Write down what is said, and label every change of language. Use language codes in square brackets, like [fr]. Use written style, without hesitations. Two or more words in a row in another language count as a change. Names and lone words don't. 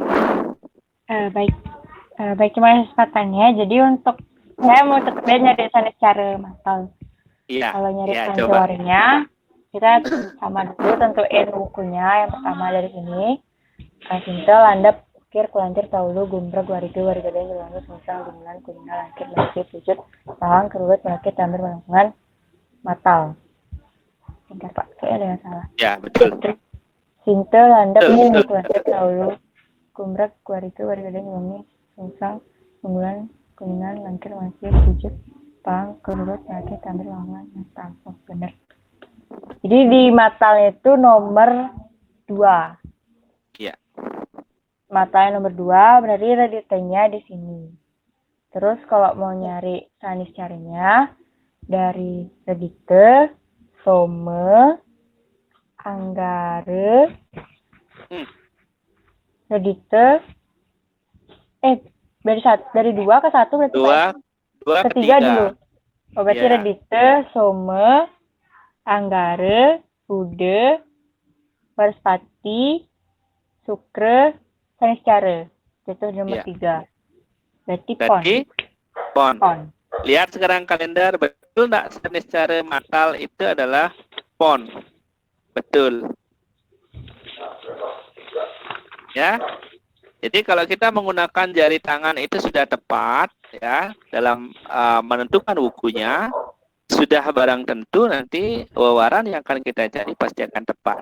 [id] Baik. Baik, terima kasih kesempatannya. Jadi untuk saya mau tetap nyari sanes cara matal. Iya. Kalau nyari pancawaranya, kita sama dulu tentuin bukunya. Yang pertama dari sini, Sintel, Landap, Ukir, Kulantir, Taulu, Gumbrag, Wariga, Warigada, Jelangus, Musang, Gumulan, Kunina, Langkit, Langkit, Pujut, Tahang, Kerulut, Melakit, Tambir, Melangkungan, Matal. Bentar Pak, kayaknya ada yang salah. Ya, betul. Sintel, Landap, Ukir, Kulantir, Taulu, Gumbrag, Wariga, Warigada, Jelangus, Musang, Gumulan, Kuningan, Langkir, Masih, Pujut, Pang, Kerulut, Melakit, Tambir, Melangkungan, Matal. Oh, benar. Jadi di matalnya itu nomor 2. Iya. Matanya nomor 2, berarti reditenya di sini. Terus kalau mau nyari sanis caranya, dari redite, some, anggare, redite, dari 2 ke 1 berarti 2 ke 3 3 dulu. Oh, berarti redite, some, anggare, bude, warspati, sukre, sanis cara. Itu nomor 3. Berarti pon. Lihat sekarang kalender, betul nggak sanis cara matal itu adalah pon? Betul. Ya. Jadi kalau kita menggunakan jari tangan itu sudah tepat ya dalam menentukan wukunya, sudah barang tentu nanti wawaran yang akan kita cari pasti akan tepat.